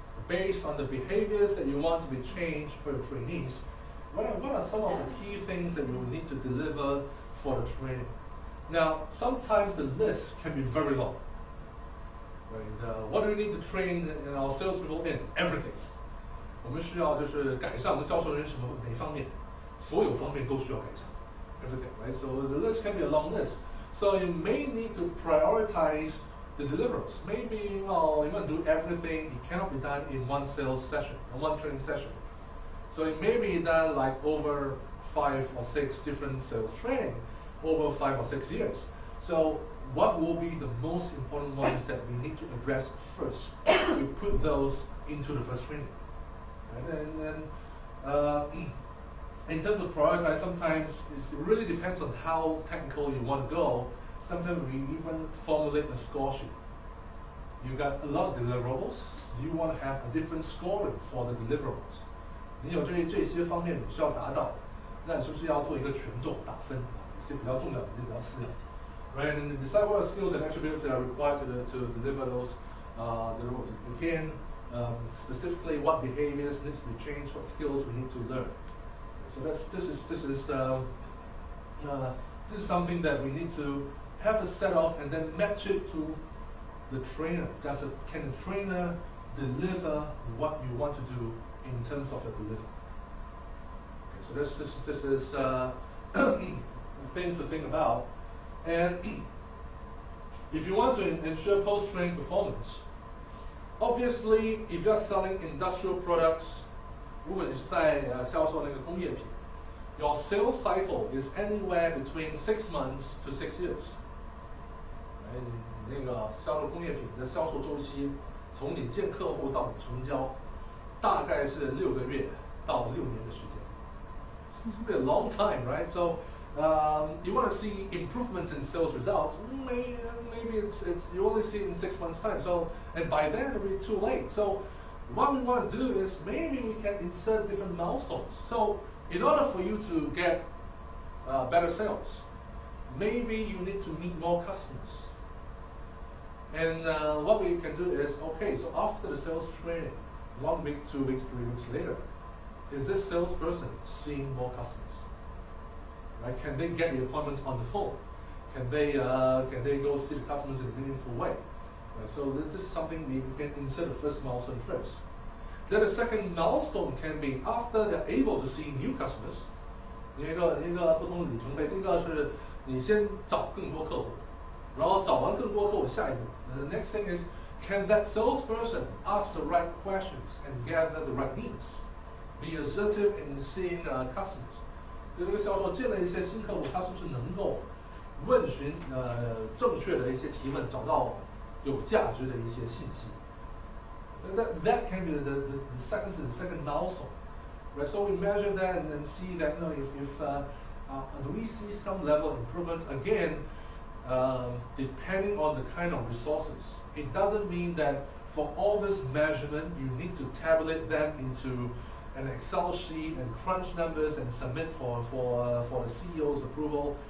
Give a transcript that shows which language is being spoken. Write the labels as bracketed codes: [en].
[en] Based on the behaviors that you want to be changed for your trainees, what are some of the key things that you will need to deliver for the training? Now, sometimes the list can be very long. Right? What do we need to train our salespeople in? Everything. [zh] 我们需要就是改善我们销售人员什么哪方面，所有方面都需要改善。 [en] Everything, right? So the list can be a long list. So you may need to prioritize the deliverables. Maybe, well, you want to do everything. It cannot be done in one sales session, or one training session. So it may be done like over 5 or 6 different sales training over 5 or 6 years. So what will be the most important ones that we need to address first? We put those into the first training. And then in terms of prioritize, sometimes it really depends on how technical you want to go. Sometimes we even formulate a score sheet. You got a lot of deliverables. You want to have a different scoring for the deliverables. [zh] 你有这些方面你需要达到，那你是不是要做一个权重打分？有些比较重要的，有些比较次要的。 [en] Right, and decide what skills and attributes that are required to deliver those deliverables. Again, specifically what behaviors needs to be changed, what skills we need to learn. So this is something that we need to have a set of and then match it to the trainer. Can the trainer deliver what you want to do in terms of the delivery? Okay, so this is things to think about. And if you want to ensure post-training performance, obviously, if you're selling industrial products, [zh] 如果你是在销售那个工业品 [en] your sales cycle is anywhere between 6 months to 6 years. [zh] 那个销售工业品的销售周期，从你见客户到你成交，大概是6个月到6年的时间。 [en] It's a long time, right? So you want to see improvements in sales results. Maybe it's you only see it in 6 months' time. So and by then it'll be too late. So what we want to do is maybe we can insert different milestones. So in order for you to get better sales, maybe you need to meet more customers. And what we can do is, okay, so after the sales training, 1 week, 2 weeks, 3 weeks later, is this salesperson seeing more customers? Right? Can they get the appointments on the phone? Can they go see the customers in a meaningful way? Right? So this is something we can insert the first milestone first. Then the second milestone can be after they're able to see new customers. [zh] 一个不同的里程碑，第一个是你先找更多客户，然后找完更多客户，下一步 [en] the next thing is, can that salesperson ask the right questions and gather the right needs? Be assertive in seeing customers. [zh] 就这个销售见了一些新客户，他是不是能够问询正确的一些提问，找到有价值的一些信息？ [en] That can be the second milestone, right? So we measure that and then see that if do we see some level of improvements again, depending on the kind of resources. It doesn't mean that for all this measurement you need to tabulate them into an Excel sheet and crunch numbers and submit for the CEO's approval.